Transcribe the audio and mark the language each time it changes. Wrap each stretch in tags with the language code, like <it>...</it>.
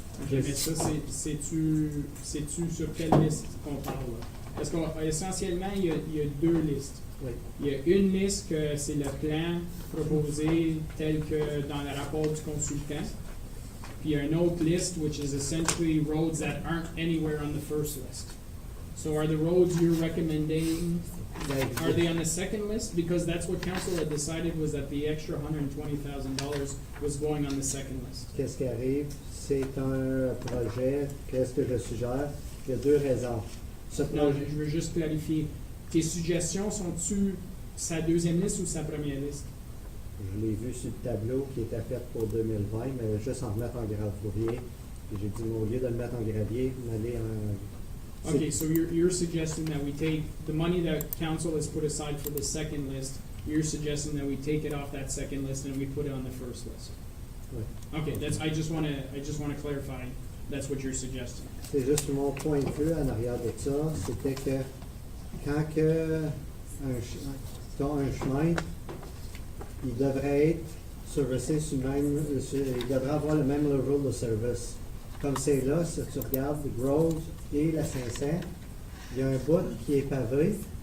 <fr>Mais ça, c'est-tu sur quelle liste qu'on parle, là? Parce qu'essentiellement, il y a deux listes. Oui. Il y a une liste que c'est le plan proposé tel que dans le rapport du consultant. Puis il y a une autre</fr> <en>list, which is essentially roads that aren't anywhere on the first list. So are the roads you're recommending, are they on the second list? Because that's what council had decided, was that the extra $120,000 was going on the second list.</en> <fr>Qu'est-ce qui arrive? C'est un projet. Qu'est-ce que je suggère? Il y a deux raisons. Ce Non, projet, je veux juste clarifier. Tes suggestions sont-tu sa deuxième liste ou sa première liste? je l'ai vu sur le tableau qui était fait pour 2020, mais juste en remettre en gravier. Puis j'ai dit, au lieu de le mettre en gravier, d'aller en...</fr> <en>Okay, so you're suggesting that we take the money that council has put aside for the second list, you're suggesting that we take it off that second list and we put it on the first list?</en> <fr>Ouais.</fr> <en>Okay, I just wanna clarify, that's what you're suggesting.</en> <fr>C'est juste mon point de vue en arrière de ça, c'était que quand que t'as un chemin, il devrait être servicé sur le même, il devrait avoir le même level de service. Comme c'est là, si tu regardes Grove et la 500, il y a un bout qui est pavé,</fr>